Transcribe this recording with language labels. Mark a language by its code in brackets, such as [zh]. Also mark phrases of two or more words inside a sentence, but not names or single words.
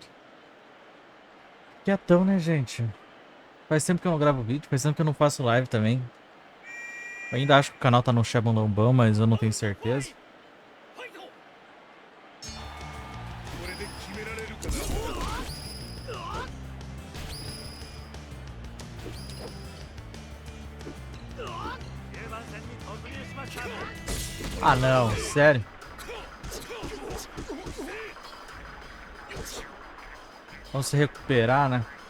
[pt] Quietão, né, gente? Faz tempo que eu não gravo vídeo, faz tempo que eu não faço live também. Eu ainda acho que o canal tá no Xabandão, mas eu não tenho certeza. [ja] これで決められるかな [pt] Ah, não, sério? Vamos se recuperar, né?